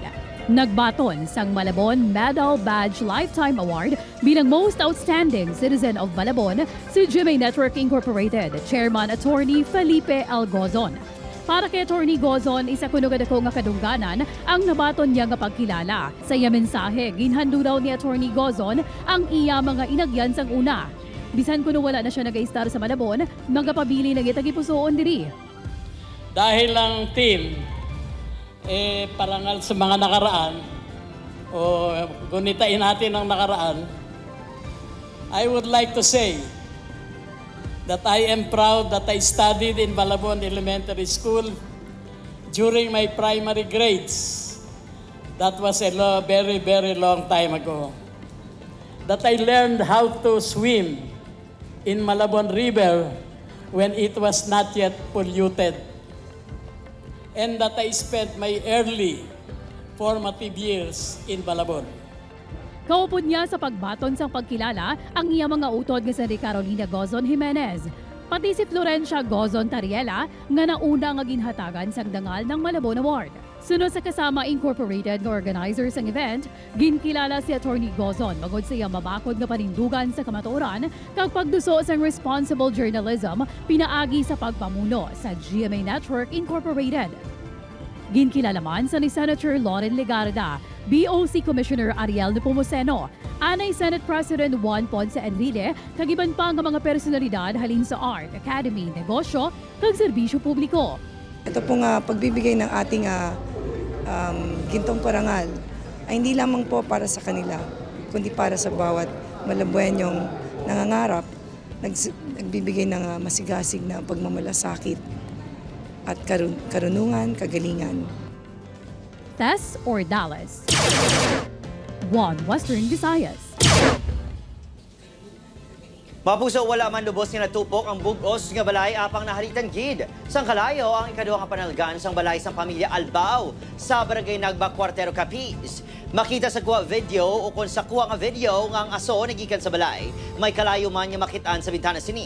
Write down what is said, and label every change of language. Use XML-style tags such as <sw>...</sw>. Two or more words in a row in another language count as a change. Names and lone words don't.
<hil>Nagbaton sang Malabon Medal Badge Lifetime Award bilang Most Outstanding Citizen of Malabon si GMA Network Incorporated, Chairman Attorney Felipe L. Gozon. Para kay Attorney Gozon, isa kuno kadako nga kadungganan ang nabaton niya nga pagkilala. Sa iya mensahe, ginhando daw ni Attorney Gozon ang iya mga inagyan sang una. Bisan kuno wala na siya nag-star sa Malabon, magapabili na gitagipusoon diri.</hil> <tl>Dahil lang team parangal sa mga nakaraan o gunitain natin ang nakaraan,</tl> <en>I would like to say that I am proud that I studied in Malabon Elementary School during my primary grades. That was a very, very long time ago. That I learned how to swim in Malabon River when it was not yet polluted. And that I spent my early formative years in Malabon.</en> <hil>Kaupod niya sa pagbaton sang pagkilala ang iya mga utod nga si Carolina Gozon Jimenez. Pati si Florencia Gozon Tariela nga nauna nga ginhatagan sang dangal ng Malabon Award. Sunod sa Kasama Incorporated nga organizer sang event, ginkilala si Attorney Gozon magod sa iyang mabakod nga panindugan sa kamatuoran kag pagduso sang</hil> <en>responsible journalism</en> <hil>pinaagi sa pagpamuno sa GMA Network Incorporated. Ginkilala man sa ni Senator Loren Legarda, BOC Commissioner Ariel Nepomuceno, Anay Senate President Juan Ponce Enrile, kagiban pa ang mga personalidad halin sa art, academy, negosyo, kag serbisyo publiko.</hil> <tl>Ito pong pagbibigay ng ating gintong parangal ay hindi lamang po para sa kanila, kundi para sa bawat Malabuenyong nangangarap, nagbibigay ng masigasig na pagmamalasakit at karunungan, kagalingan. Tess Ordales, One Western Visayas.</tl> <hil>Mapuso wala man lubos nga natupok ang bugos nga balay apang nahalitan gid. Sang kalayo ang ikaduha nga panalgan sang balay sang pamilya Albao sa barangay Nagba, Cuartero, Capiz. Makita sa kuha video o kung sa kuha nga video nga ang aso nagikan sa balay, may kalayo man nga makitaan sa bintana sini.</hil>